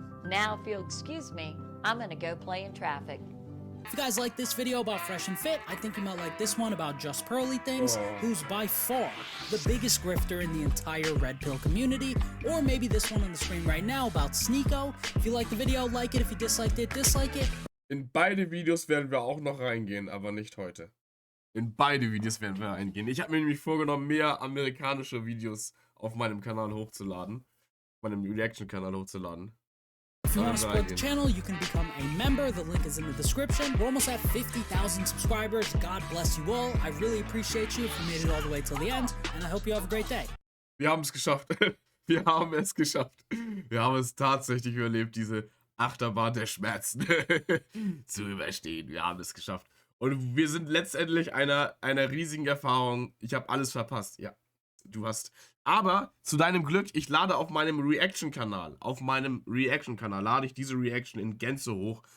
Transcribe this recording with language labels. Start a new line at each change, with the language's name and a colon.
English: Now, if you'll excuse me, I'm gonna go play in traffic. If you guys like this video about Fresh and Fit, I think you might like this one about Just Pearly Things, who's by far the biggest grifter in the entire Red Pill community, or maybe this one on the screen right now about Sneeko. If you liked the video, like it. If you disliked it, dislike it.
German: In beide Videos werden wir auch noch reingehen, aber nicht heute. In beide Videos werden wir reingehen. Ich habe mir nämlich vorgenommen, mehr amerikanische Videos auf meinem Kanal hochzuladen. Meinem Reaction-Kanal hochzuladen.
English: If you want to support the channel, you can become a member. The link is in the description. We're almost at 50,000 subscribers. God bless you all. I really appreciate you if you made it all the way till the end, and I hope you have a great day.
German: Wir haben es geschafft. Wir haben es geschafft. Wir haben es tatsächlich überlebt, diese Achterbahn der Schmerzen zu überstehen. Wir haben es geschafft. Und wir sind letztendlich einer riesigen Erfahrung. Ich habe alles verpasst. Ja, du hast. Aber zu deinem Glück, ich lade auf meinem Reaction-Kanal, lade ich diese Reaction in Gänze hoch.